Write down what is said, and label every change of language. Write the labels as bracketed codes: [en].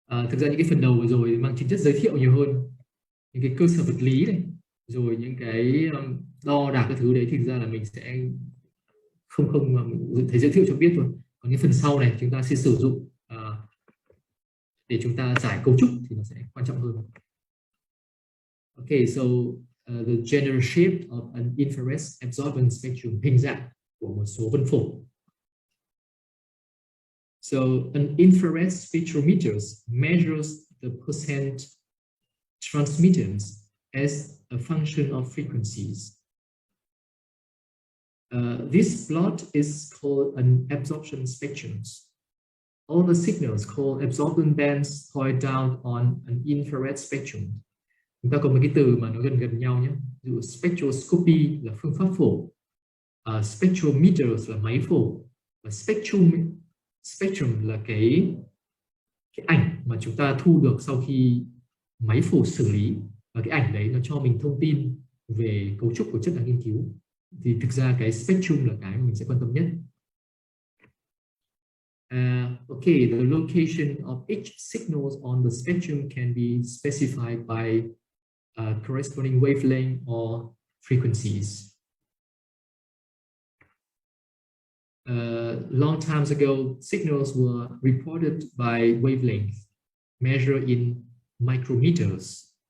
[vi] Thực ra những cái phần đầu vừa rồi mang tính chất giới thiệu nhiều hơn, những cái cơ sở vật lý này, rồi những cái đo đạc các thứ đấy thì thực ra là mình sẽ không thấy giới thiệu cho biết thôi. Còn những phần sau này chúng ta sẽ sử dụng để chúng ta giải cấu trúc thì nó sẽ quan trọng hơn. [en] Okay, so the general shape of an infrared absorbance spectrum, [vi] hình dạng của một số vân phổ. [en] So an infrared spectrometer measures the percent transmittance as a function of frequencies. This plot is called an absorption spectrum. All the signals called absorbance bands point down on an infrared spectrum. [vi] Chúng ta có một cái từ mà nó gần nhau nhé. Ví dụ spectroscopy là phương pháp phổ, spectrometers là máy phổ, và spectrum là cái ảnh mà chúng ta thu được sau khi máy phổ xử lý, và cái ảnh đấy nó cho mình thông tin về cấu trúc của chất đang nghiên cứu. Thì thực ra cái spectrum là cái mà mình sẽ quan tâm nhất. [en] Okay, the location of each signals on the spectrum can be specified by corresponding wavelength or frequencies. Long times ago, signals were reported by wavelength, measured in micrometers.